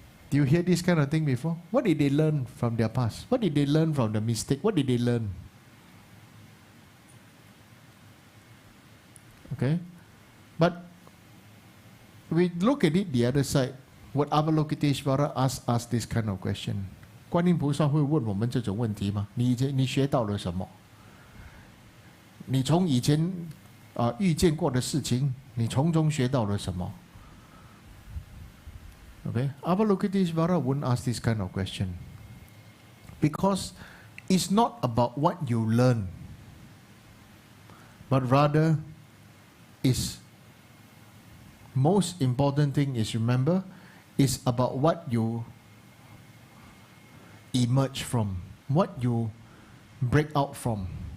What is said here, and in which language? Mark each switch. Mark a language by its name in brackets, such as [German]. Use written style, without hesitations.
[English] Do you hear this kind of thing before? What did they learn from their past? What did they learn from the mistake? What did they learn? Okay? But we look at it the other side. What Avalokiteshvara asked us this kind of question. [Chinese] 观音菩萨会问我们这种问题吗？你学到了什么？你从以前遇见过的事情，你从中学到了什么 [English] ？Okay, Avalokiteshvara wouldn't ask this kind of question because it's not about what you learn, but rather is most important thing is remember is about what you emerge from, what you break out from.